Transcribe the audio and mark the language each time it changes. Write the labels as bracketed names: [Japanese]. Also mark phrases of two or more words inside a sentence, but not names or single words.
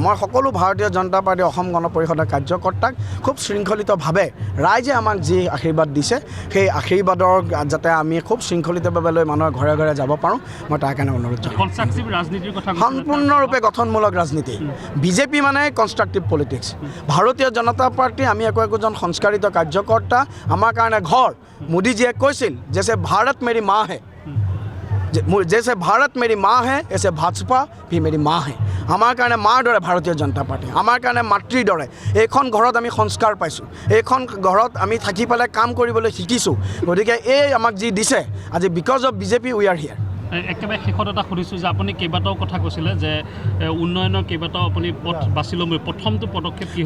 [Assamese] মই সকলো ভাৰতীয় জনতা পাৰ্টী অসম গণ পৰিষদৰ কাৰ্যকৰ্তাক খুব শৃংখলিতভাৱে ৰাইজে আমাক যি আশীৰ্বাদ দিছে, সেই আশীৰ্বাদৰ যাতে আমি খুব শৃংখলিতভাৱে লৈ মানুহৰ ঘৰে ঘৰে যাব পাৰোঁ, মই তাৰ কাৰণে অনুৰোধ জনাম। কনষ্ট্ৰাকটিভ ৰাজনীতিৰ কথা সম্পূৰ্ণৰূপে গঠনমূলক ৰাজনীতি। BJP মানে [English] constructive politics. [Assamese] ভাৰতীয় জনতা পাৰ্টী, আমি একোজন সংস্কাৰিত কাৰ্যকৰ্তা। আমাৰ কাৰণে ঘৰ, মোদীজীয়ে কৈছিল যে [Hindi] भारत मेरी माँ है, जैसे भारत मेरी माँ है ऐसे भाजपा भी मेरी माँ है [Assamese] আমাৰ কাৰণে মাৰ দৰে ভাৰতীয় জনতা পাৰ্টি আমাৰ কাৰণে মাতৃৰ দৰে এইখন ঘৰত আমি সংস্কাৰ পাইছোঁ এইখন ঘৰত আমি থাকি পেলাই কাম কৰিবলৈ শিকিছোঁ গতিকে এই আমাক যি দিছে আজি [English] because of BJP we are here [Assamese] একেবাৰে শেষত এটা সুধিছোঁ যে আপুনি কেইবাটাও কথা কৈছিলে যে উন্নয়নৰ কেইবাটাও আপুনি পথ বাছি ল'ম প্ৰথমটো পদক্ষেপ কি